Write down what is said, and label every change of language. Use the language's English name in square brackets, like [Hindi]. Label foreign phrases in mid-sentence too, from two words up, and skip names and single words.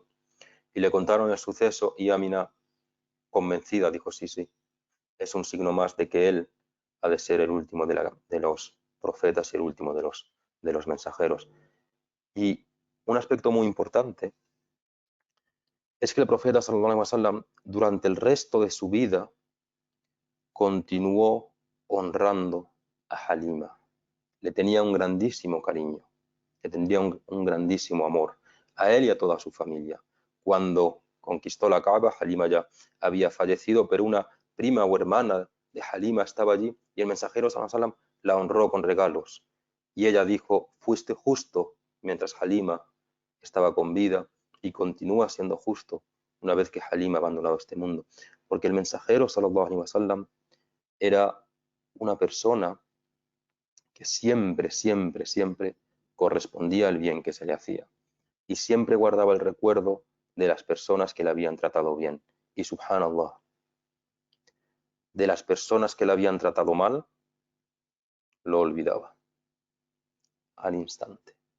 [Spanish] Y le contaron el suceso, y Amina, convencida, dijo: sí, sí, es un signo más de que él ha de ser el último de los profetas y el último de los mensajeros. Y un aspecto muy importante es que el profeta [Arabic] صلى الله عليه وسلم [Spanish] durante el resto de su vida continuó honrando a Halima. Le tenía un grandísimo cariño, le tendría un grandísimo amor a él y a toda su familia. Cuando conquistó la Kaaba, Halima ya había fallecido, pero una prima o hermana de Halima estaba allí y el mensajero [Arabic] صلى الله عليه وسلم [Spanish] la honró con regalos. Y ella dijo: fuiste justo mientras Halima estaba con vida y continúa siendo justo una vez que Halim ha abandonado este mundo. Porque el mensajero, [Arabic] صلى الله عليه وسلم, [Spanish] era una persona que siempre, siempre, siempre correspondía al bien que se le hacía. Y siempre guardaba el recuerdo de las personas que le habían tratado bien. Y subhanallah, de las personas que le habían tratado mal, lo olvidaba al instante.